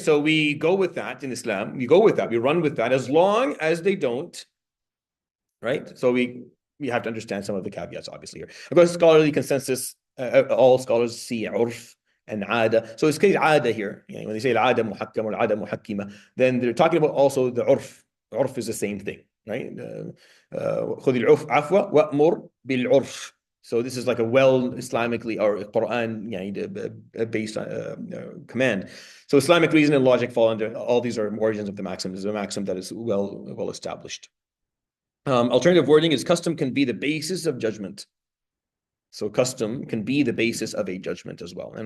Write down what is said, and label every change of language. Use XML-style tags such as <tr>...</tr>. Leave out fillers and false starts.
<en>So we go with that in Islam. We go with that. We run with that as long as they don't. Right? So we have to understand some of the caveats, obviously, here. Of course, scholarly consensus, all scholars see urf and ada. So it's called ada here. When they say al-ada muhakkam or al-ada muhakkima, then they're talking about also the urf. Urf is the same thing. Right?</en> <ar>خذ العفو عفوا وأمر بالعرف.</ar> <en>So this is like a Islamically or Quran based command. So Islamic reason and logic fall under all these are origins of the maxim. This is a maxim that is well established. Alternative wording is custom can be the basis of judgment. So custom can be the basis of a judgment as well.</en>